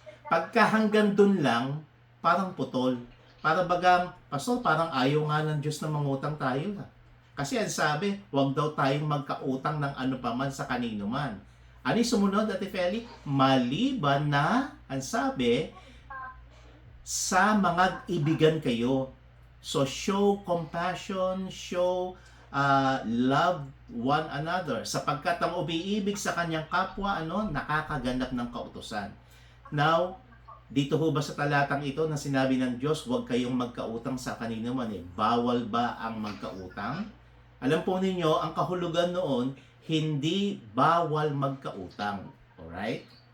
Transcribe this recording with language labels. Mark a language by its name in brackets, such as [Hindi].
[Filipino] Pagka hanggang dun lang, parang putol. Para bagang, Pastor, parang ayaw nga ng Diyos na mangutang tayo. Kasi ang sabi, huwag daw tayong magkautang ng ano paman sa kanino man. Ano yung sumunod, Ate Feli? Maliban na, ang sabi, sa mga ibigan kayo. [English] So, show compassion, show love one another. [Filipino] Sapagkat ang umiibig sa kanyang kapwa, nakakaganap ng kautusan. Now, dito ho ba sa talatang ito na sinabi ng Diyos, huwag kayong magkautang sa kanino man eh. Bawal ba ang magkautang? Alam po ninyo, ang kahulugan noon, hindi bawal magkautang. Alright?